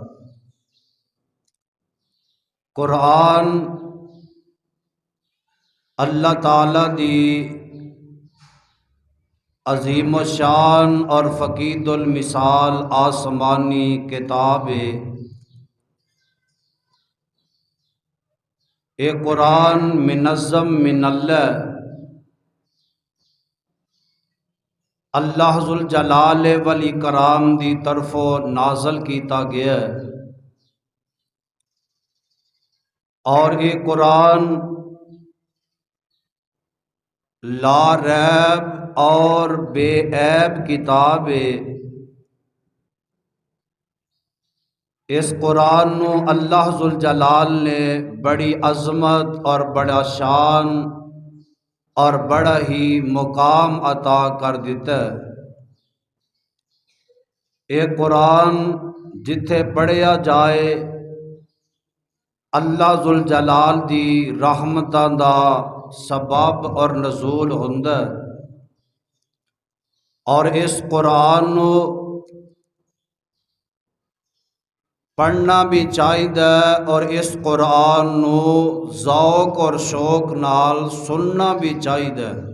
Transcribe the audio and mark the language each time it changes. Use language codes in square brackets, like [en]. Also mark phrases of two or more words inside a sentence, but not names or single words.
[pa] قرآن اللہ تعالی دی عظیم الشان اور فقید المثال آسمانی کتاب ہے۔ اے قرآن منظم من اللہ [ar] ذوالجلال والاکرام [pa] دی طرفوں نازل کیتا گیا ہے، اور یہ قرآن [ar] لا ریب [pa] اور بے عیب کتاب ہے۔ اس قرآن نو اللہ ذوالجلال نے بڑی عظمت اور بڑا شان اور بڑا ہی مقام عطا کر دیتا ہے۔ یہ قرآن جتھے پڑھیا جائے اللہ ذوالجلال دی رحمتاں دا سبب اور نزول ہوندا ہے، اور اس قرآن نو پڑھنا بھی چاہیے اور اس قرآن نو ذوق اور شوق نال سننا بھی چاہیے۔